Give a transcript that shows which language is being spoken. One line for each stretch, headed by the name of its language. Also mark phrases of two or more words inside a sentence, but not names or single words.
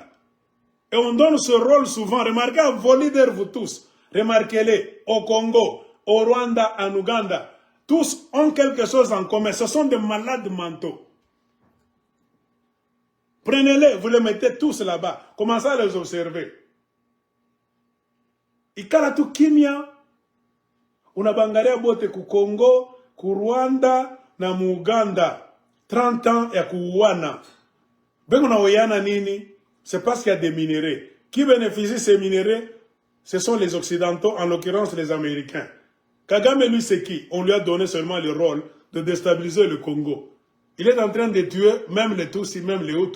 French: Et on donne ce rôle souvent. Remarquez à vos leaders, vous tous. Remarquez-les au Congo, au Rwanda, en Ouganda. Tous ont quelque chose en commun. Ce sont des malades mentaux. Prenez-les, vous les mettez tous là-bas. Commencez à les observer.
Swahili: Ikala tu kimia. Unabangalia bote ku Congo, ku Rwanda, na mu Uganda. 30 ans ya kuuana.
French: C'est parce qu'il y a des minéraux. Qui bénéficie de ces minéraux? Ce sont les Occidentaux, en l'occurrence les Américains. Kagame, lui, c'est qui? On lui a donné seulement le rôle de déstabiliser le Congo. Il est en train de tuer même les Tutsis, même les Hutus.